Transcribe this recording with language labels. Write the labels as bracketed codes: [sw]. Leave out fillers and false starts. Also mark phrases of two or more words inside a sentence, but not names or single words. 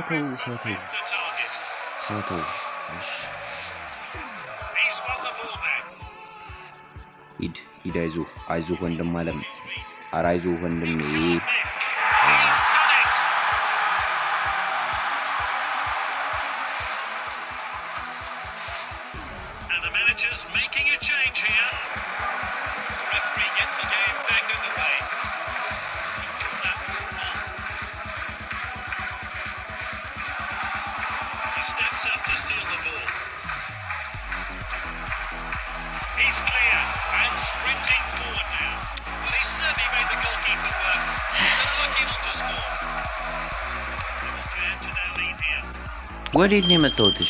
[am] ሳተው ሂድ አይዞ ወንድም አለም አረ አይዞ ወንድሜ [en] Managers making a change here. The referee gets the game back underway. He steps up to steal the ball. He's clear and sprinting forward now. Well, he's certainly made the goalkeeper work. He's unlucky not to score. They want to add to their lead here. [am] ወዴት ነው የመጣሁትሽ?